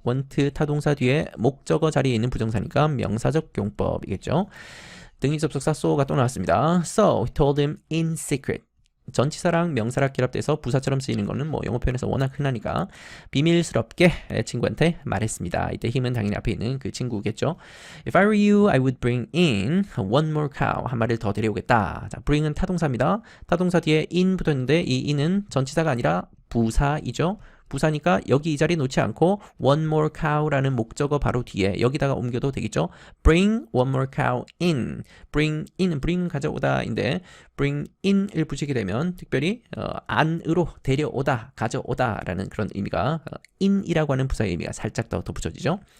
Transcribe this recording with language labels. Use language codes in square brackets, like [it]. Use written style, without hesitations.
[ko] want 타동사 뒤에 목적어 자리에 있는 부정사니까 명사적 용법이겠죠. 등위 접속사 so가 또 나왔습니다. [en] So he told him in secret. [ko] 전치사랑 명사랑 결합돼서 부사처럼 쓰이는 거는 뭐 영어 표현에서 워낙 흔하니까 비밀스럽게 친구한테 말했습니다. 이때 힘은 당연히 앞에 있는 그 친구겠죠. [en] If I were you, I would bring in one more cow. [ko] 한 마리를 더 데려오겠다. 자, bring은 타동사입니다. 타동사 뒤에 in 붙었는데 이 in은 전치사가 아니라 부사이죠. 부사니까 여기 이 자리에 놓지 않고 one more cow라는 목적어 바로 뒤에 여기다가 옮겨도 되겠죠. [en] Bring one more cow in. [ko] Bring in, bring 가져오다인데 bring in을 붙이게 되면 특별히 안으로 데려오다, 가져오다라는 그런 의미가 in이라고 하는 부사의 의미가 살짝 더 덧붙여지죠.